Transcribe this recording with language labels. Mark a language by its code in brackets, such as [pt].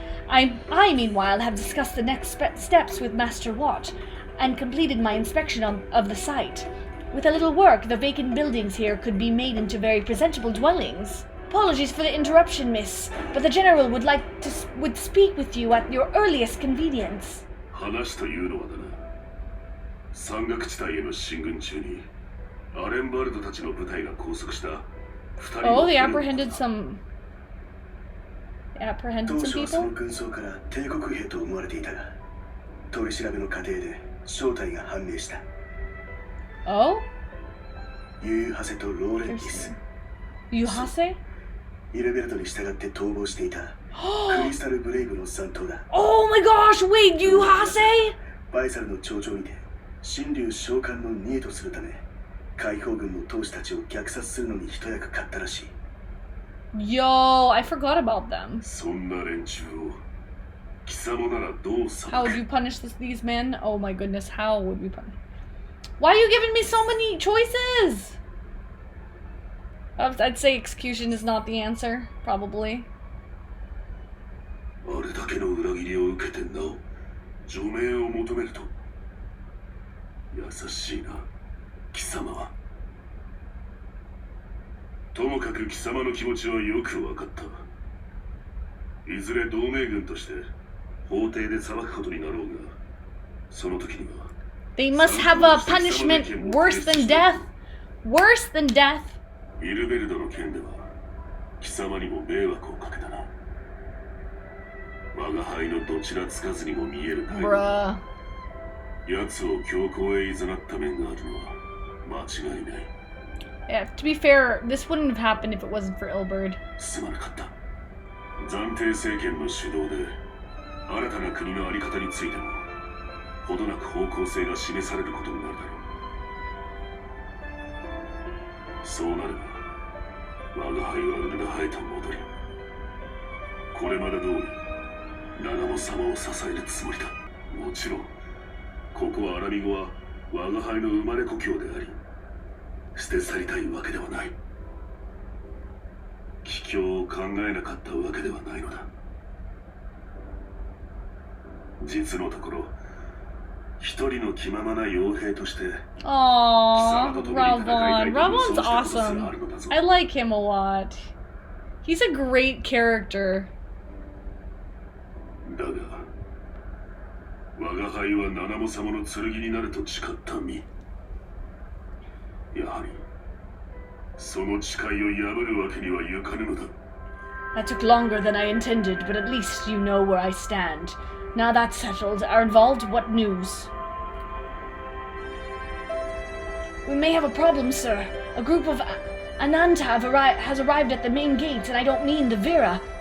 [en] I meanwhile, have discussed the next steps with Master Watt, and completed my inspection of the site. With a little work, the vacant buildings here could be made into very presentable dwellings. Apologies for the interruption, miss, but the General would speak with you at your earliest convenience. [ja] 話というのはだな。山岳地帯への進軍中にアレンバルドたちの部隊が拘束した2人の。 [en] Oh, they apprehended some people? [ja] 当初はその軍曹から帝国兵と思われていたが、取り調べの過程で正体が判明した。 Oh? ユーハセとローレンティス。 [en] Yuhase? [ja] イルベルトに従って逃亡していたクリスタルブレイブの残党だ。 [en] Oh my gosh, wait, Yuhase? [ja] バイサルの頂上にて神竜召喚のニエとするため、解放軍の闘士たちを虐殺するのに一役買ったらしい。 [en] Yo, I forgot about them. [ja] そんな連中を貴様ならどう裁く？ [en] How would you punish these men? Oh my goodness, how would we punish? Why are you giving me so many choices? I'd say execution is not the answer, probably. [ja] あれだけの裏切りを受けてなお除名を求めると優しいな貴様は。ともかく貴様の気持ちはよく分かった。いずれ同盟軍として法廷で裁くことになろうが、その時には [en] They must have a punishment worse than death. Worse than death. [ja] イルベルドの件では貴様にも迷惑をかけたな。我が輩のどちらつかずにも見える態度。奴を強行へ誘った面があるのは間違いない。 [en] Yeah, to be fair, this wouldn't have happened if it wasn't for Ilberd. [ja] すまなかった。暫定政権の主導で新たな国の在り方についてもほどなく方向性が示されることになるだろう。そうなれば我が輩はウルナハへと戻り、これまで通りナナモ様を支えるつもりだ。もちろんここはアラミゴは我が輩の生まれ故郷であり、捨て去りたいわけではない。帰郷を考えなかったわけではないのだ。実のところ一人の気ままな傭兵として [en] Aww, Ravon. Ravon's awesome. I like him a lot. He's a great character. [ja] だが我が輩はナナモ様の剣になると誓った身。やはりその誓いを破るわけにはいかぬのだ。 [en] That took longer than I intended, but at least you know where I stand. Now that's settled, are involved, what news? We may have a problem, sir. A group of Ananta has arrived at the main gate, and I don't mean the Vera.